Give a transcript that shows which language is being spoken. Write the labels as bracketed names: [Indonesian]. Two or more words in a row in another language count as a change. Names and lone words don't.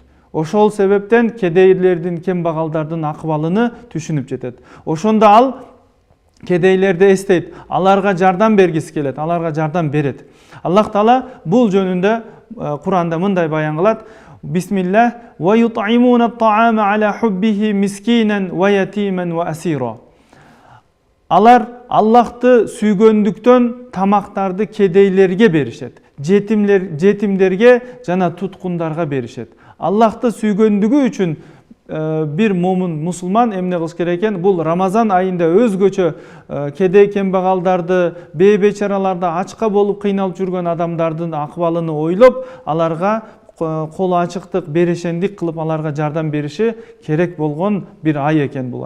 [Kyrgyz] Ошол себептен кедейлердин, кембагалдардын акыбалыны түшүнүп жетет. Ошондо ал кедейлерди эстейт, аларга жардам бергиси келет, аларга жардам берет. Аллах Таала бул жөнүндө Куранда мындай баян кылат: Бисмиллах, [Arabic] ويطعمون الطعام على حبه مسكينا ويتيما وأسيرا. [Kyrgyz] Алар Аллахты сүйгөндүктөн тамактарды кедейлерге беришет, жетимдерге жана туткундарга беришет. Аллахты сүйгөндүгү үчүн бир момун мусулман эмне кылыш керек экен? Бул Рамазан айында өзгөчө кедей кембагалдарды, бейбечараларды, ачка болуп кыйналып жүргөн адамдардын акыбалын ойлоп, аларга колу ачыктык, берешендик кылып аларга жардам бериши керек болгон бир ай экен бул ай.